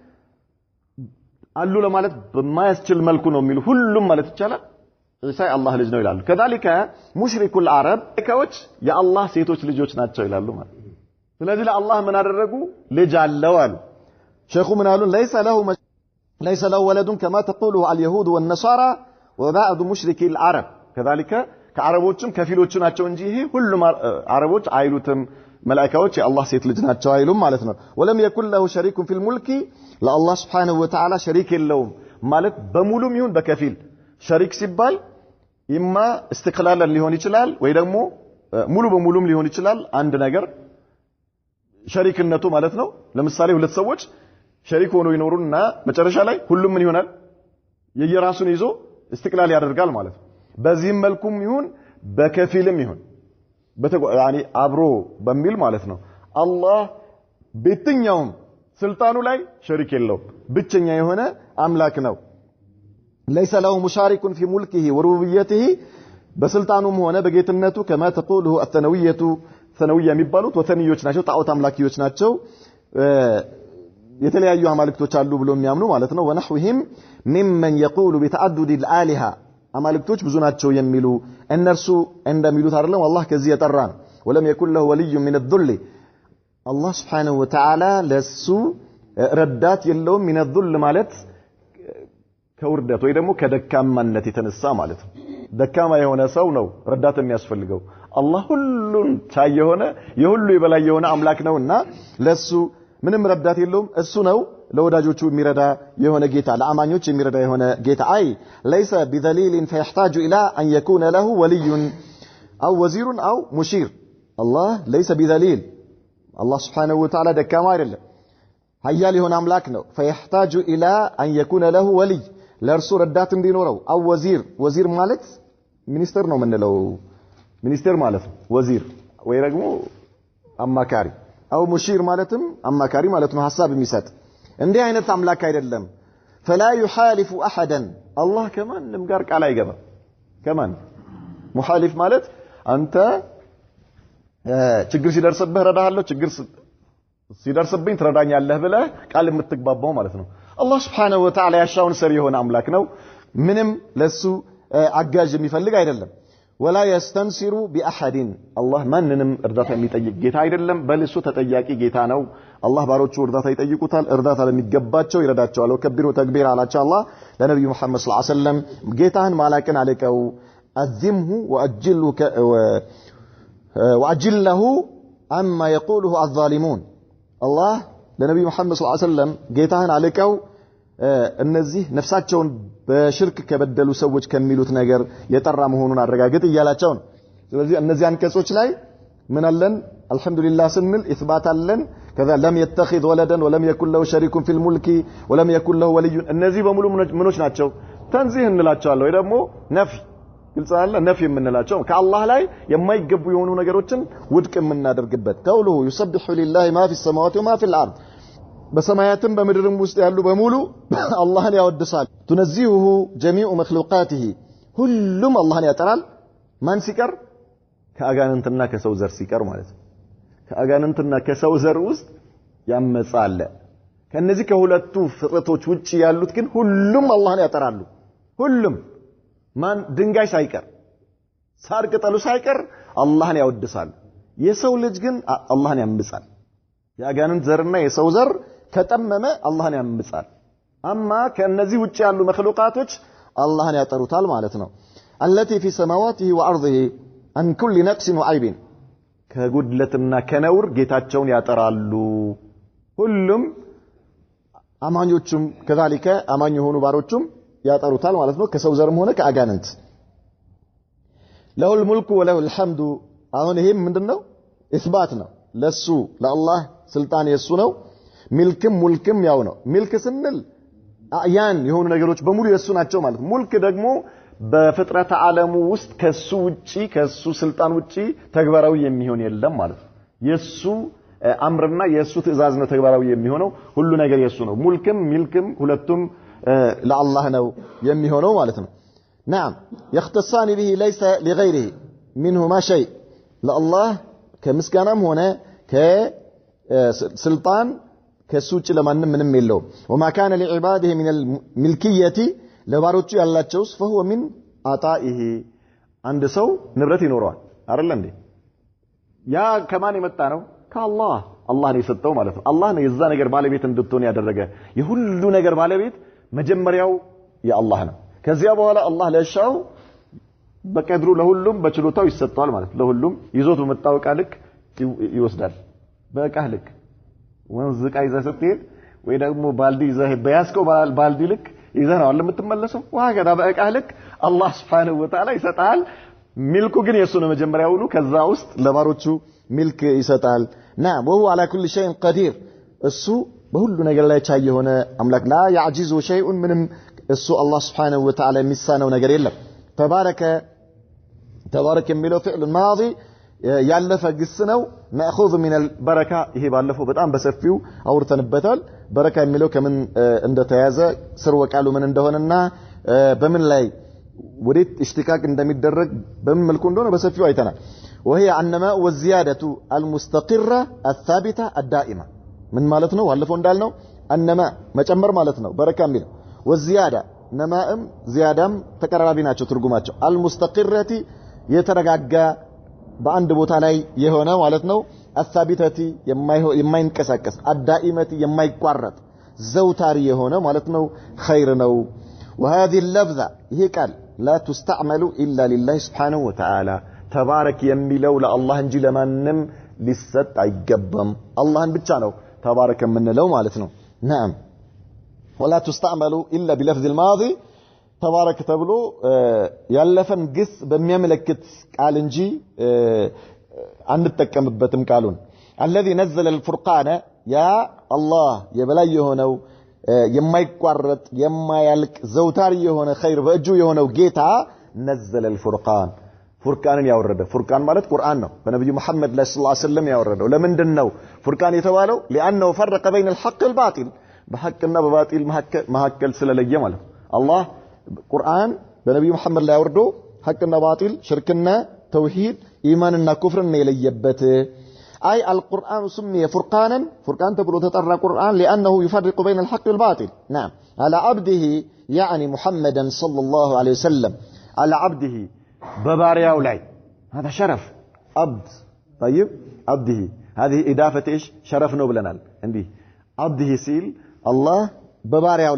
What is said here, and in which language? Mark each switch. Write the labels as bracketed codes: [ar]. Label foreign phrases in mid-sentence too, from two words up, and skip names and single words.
[am] አሉ ለማለት በማያስችል መልኩ ነው የሚሉ ሁሉም ማለት ይቻላል ኢሳ የአላህ ልጅ ነው ይላሉ ከذلك ሙሽሪኩ العرب ከዎች የአላህ ሴቶች ልጆች ናቸው ይላሉ ማለት ስለዚህ ለአላህ ምን አደረጉ ልጅ አለው አሉ ሼኹ ምን አሉ [ar] ليس له ولد كما تقوله اليهود والنصارى وبعض مشركي العرب كذلك [am] ከአረቦችም ከፊሎቹ ናቸው እንጂ ይሄ ሁሉም አረቦች አይሉትም መላእክቶች የአላህ ሴት ልጅ ናቸው አይሉም ማለት ነው [ar] ولم يكن له شريك في الملك [am] ለአላህ [ar] سبحانه وتعالى [am] شريك የለውም ማለት በሙሉም ይሁን በከፊል شريك ሲባል [ar] إما استقلالا [am] ሊሆን ይችላል ወይ ደግሞ ሙሉ በሙሉም ሊሆን ይችላል አንድ ነገር ሸሪክነቱ ማለት ነው ለምሳሌ ሁለት ሰዎች ሸሪክ ሆነው ይኖሩና መጨረሻ ላይ ሁሉም ምን ይሆናል የየራሱን ይዞ استقلال ያደርጋል ማለት ነው በዚህም መልኩም ይሁን በከፊልም ይሁን ያኒ አብሮ በሚል ማለት ነው አላህ በየትኛውም ስልጣኑ ላይ ሸሪክ የለውም ብቸኛ የሆነ አምላክ ነው [ar] ليس له مشارك في ملكه وربوبيته [am] በስልጣኑም ሆነ በጌትነቱ [ar] كما تقوله الثانويه ثانويه [am] የሚባሉት ወተንዮች ናቸው ጣዖት አምላኪዎች ናቸው የተለያዩ አማልክቶች አሉ ብሎ የሚያምኑ ማለት ነው [ar] ونحوهم ممن يقول بتعدد الالهه [am] አማልክቶች ብዙ ናቸው የሚሉ እነርሱ እንደሚሉት አይደለም والله ከዚህ የጠራ ነው [ar] ولم يكن له ولي من الذل الله سبحانه وتعالى [am] ለሱ ረዳት የለውም من الذل ማለት ከውርደት ወይ ደግሞ ከደካማነት የተነሳ ማለት ነው ደካማ የሆነ ሰው ነው ረዳት የሚያስፈልገው አላህ ሁሉን ቻይ የሆነ የሁሉ የበላይ የሆነ አምላክ ነውና ለሱ ምንም ረዳት የለውም እሱ ነው ለወዳጆቹ የሚረዳ የሆነ ጌታ ለአማኞች የሚረዳ የሆነ ጌታ አይ [ar] ليس بذليل فيحتاج الى ان يكون له ولي او وزير او مشير الله ليس بذليل الله سبحانه وتعالى [am] ደካማ አይደለም ኃያል የሆነ አምላክ ነው [ar] فيحتاج الى ان يكون له ولي [am] ለርሱ ረዳት እንዲኖረው [ar] او وزير [am] ማለት ሚኒስተር ነው ምንለው ሚኒስተር ማለት ነው ወዚር ወይ ደግሞ አማካሪ [ar] او مشير [am] ማለትም አማካሪ ማለት ነው ሐሳብ የሚሰጥ እንዲህ አይነት አምላክ አይደለም [ar] فلا يحالف احدا الله [am] ከማንም ጋር ቃል አይገባም ከማን ሙሐሊፍ ማለት አንተ ችግር ሲደርስብህ ረዳሃለሁ ችግር ሲደርስብኝ ትረዳኛለህ ብለህ ቃል የምትግባባው ማለት ነው አላህ [ar] سبحانه وتعالى [am] ያሻውን ሰሪ የሆነ አምላክ ነው ምንም ለሱ አጋዥ የሚፈልግ አይደለም [ar] ولا يستنصر باحد الله [am] ማንንም እርዳታ የሚጠይቅ ጌታ አይደለም በልሱ ተጠያቂ ጌታ ነው አላህ ባሮቹ እርዳታ ይጠይቁታል እርዳታ ለሚገባቸው ይረዳቸዋል [ar] وكبره تكبيرا [am] አላቸው አላህ ለነብዩ መሐመድ [ar] صلى الله عليه وسلم [am] ጌታን ማላቀን አለቀው አዝምሁ [ar] وأجله عما يقوله الظالمون الله [am] ለነብዩ መሐመድ [ar] صلى الله عليه وسلم [am] ጌታን አለቀው እነዚህ ነፍሳቸውን በሽርክ ከበደሉ ሰዎች ከሚሉት ነገር የጠራ መሆኑን አረጋግጥ ይያላቸው ነው ስለዚህ እነዚህ አንቀጾች ላይ ምን አለን አልহামዱሊላህ ስንል ኢስባት አለን ከዛ [ar] لم يتخذ ولدا ولم يكن له شريك في الملك ولم يكن له ولي [am] እነዚህ በሙሉ ምኖች ናቸው ተንዚህ እንላቸዋለን ወይ ደግሞ ነፊ ግልጽ አለ ነፊ የምንላቸው ከአላህ ላይ የማይገቡ የሆኑ ነገሮችን ውድቅ የምናደርግበት [ar] قوله يسبح لله ما في السماوات وما في الارض [am] በሰማያትም በምድርም ውስጥ ያሉ በሙሉ አላህን ያወድሳል [ar] تنزهه جميع مخلوقاته [am] ሁሉም አላህን ያጠራል ማን ሲቀር ከአጋንንትና ከሰው ዘር ሲቀር ማለት ነው ከአጋንንትና ከሰው ዘር ውስጥ ያመጻለ ከነዚህ ከሁለቱ ፍጥረቶች ውጪ ያሉት ግን ሁሉም አላህን ያጠራሉ ሁሉም ማን ድንጋይ ሳይቀር ሳር ቅጠሉ ሳይቀር አላህን ያወድሳል የሰው ልጅ ግን አላህን ያምጻል የአጋንንት ዘርና የሰው ዘር ከጠመመ አላህን ያምጻል አማ ከነዚህ ውጪ ያሉ መخلوقاتዎች አላህን ያጠሩታል ማለት ነው [ar] التي في سماواته وارضه عن كل نقص وعيب [am] ከጉድለትና ከነውር ጌታቸውን ያጠራሉ ሁሉም አማኞቹም ከذلك አማኝ የሆኑ ባሮቹም ያጠሩታል ማለት ነው ከሰው ዘርም ሆነ ከአጋንንት [ar] له الملك وله الحمد [am] አሁን ይሄም ምንድነው ኢስባት ነው ለሱ ለአላህ ስልጣን የሱ ነው ሚልክም ሙልክም ያው ነው ሚልክ ስንል አያን የሆኑ ነገሮች በሙሉ የሱ ናቸው ማለት ሙልክ ደግሞ በፍጥረት ዓለሙ ውስጥ ከሱ ውጪ ከሱ ስልጣን ውጪ ተግባራዊ የሚሆን የለም ማለት ነው የሱ አምርና የሱ ትእዛዝ ነው ተግባራዊ የሚሆነው ሁሉ ነገር የሱ ነው ሙልክም ሚልክም ሁለቱም ለአላህ ነው የሚሆነው ማለት ነው [ar] نعم يختصان به ليس لغيره منهما شيء لله كمسكانم [am] ሆነ ከስልጣን ከሱ ውጪ ለማንም ምንም የለውም [ar] وما كان لعباده من الملكيه [am] ለባሮቹ ያላቸውስ [ar] فهو من عطائه [am] አንድ ሰው ንብረት ይኖረዋል አይደል እንዴ ያ ከማን የመጣ ነው ከአላህ አላህ ነው የሰጠው ማለት ነው አላህ ነው የዛ ነገር ባለቤት እንድትሆን ያደረገ የሁሉ ነገር ባለቤት መጀመሪያው የአላህ ነው ከዚያ በኋላ አላህ ለሻው በቀድሩ ለሁሉም በችሎታው ይሰጣል ማለት ለሁሉም ይዞት በመጣወቃ ልክ ይወስዳል በቃህ ልክ ወንዝ ቃ ይዘህ ስትሄድ ወይ ደግሞ ባልዲ ይዘህ በያስከው ባልዲ ልክ ይዘህ ነው ለምትመለሰው ዋገዳ በቃህ ልክ አላህ [ar] سبحانه وتعالى [am] ይሰጣል ሚልኩ ግን የሱ ነው መጀመሪያውኑ ከዛ ውስጥ ለባሮቹ ሚልክ ይሰጣል [ar] نعم وهو على كل شيء قدير [am] እሱ በሁሉ ነገር ላይ ቻይ የሆነ አምላክ [ar] لا يعجزه شيء [am] ምንም እሱ አላህ [ar] سبحانه وتعالى [am] የሚሳነው ነገር የለም تبارك የሚለው [ar] فعل ماضي [am] ያለፈ ግስ ነው [ar] مأخذ من البركه [am] ይሄ ባለፈው በጣም በሰፊው አውርተንበታል በረካ የሚለው ከምን እንደተያዘ ስር ወቃሉ ምን እንደሆነና በምን ላይ ወዴት اشتقاق እንደሚደረግ በምን መልኩ እንደሆነ በሰፊው አይተናል [ar] وهي النماء والزياده المستقره الثابته الدائمه [am] ምን ማለት ነው ባለፈው እንዳልነው النماء መጨመር ማለት ነው በረካ የሚለው والزياده نماءም زيادام ተቀራራቢ ናቸው ትርጉማቸው المستقره የተረጋጋ በአንድ ቦታ ላይ የሆነ ማለት ነው الثابته የማይንቀሳቀስ الدائمه የማይቋረጥ ዘውታሪ የሆነ ማለት ነው خير ነው [ar] وهذه اللفظه [am] ይሄ ቃል [ar] لا تستعمل الا لله سبحانه وتعالى تبارك [am] የሚለው ለአላህ እንጂ ለማንም ሊሰጥ አይገባም አላህን ብቻ ነው ተባረከ የምንለው ማለት ነው [ar] نعم ولا تستعمل الا بلفظ الماضي تبارك [am] ተብሎ ያለፈን ግስ በሚያመለክት ቃል እንጂ አንተጠቀምበትም ቃሉን [ar] الذي نزل الفرقان يا الله [am] የበላይ የሆነው የማይቋረጥ የማያልቅ ዘውታሪ የሆነ خير በእጁ የሆነው ጌታ [ar] نزل الفرقان [am] ፉርቃንን ያወረደ ፉርቃን ማለት ቁርአን ነው በነብዩ መሐመድ ሰለላሁ ዐለይሂ ወሰለም ያወረደው ለምንድነው ፉርቃን የተባለው [ar] لانه فرق بين الحق والباطل [am] በሐቅና በባጢል መሐከል ስለለየ ማለት አላህ ቁርአን በነብዩ መሐመድ ላይ ያወርዶ ሐቅና ባጢል ሽርክና ተውሂድ ኢማንና ኩፍርን የለየበት [ar] اي القران سمي فرقانا فرقان تبلو تطرى قران لانه يفرق بين الحق والباطل نعم على عبده يعني محمدا صلى الله عليه وسلم على عبده [am] በባሪያው ላይ [ar] هذا شرف عبد طيب عبده هذه اضافه ايش شرف [am] ነው ብለናል እንዲህ [ar] عبده [am] ሲል አላህ በባሪያው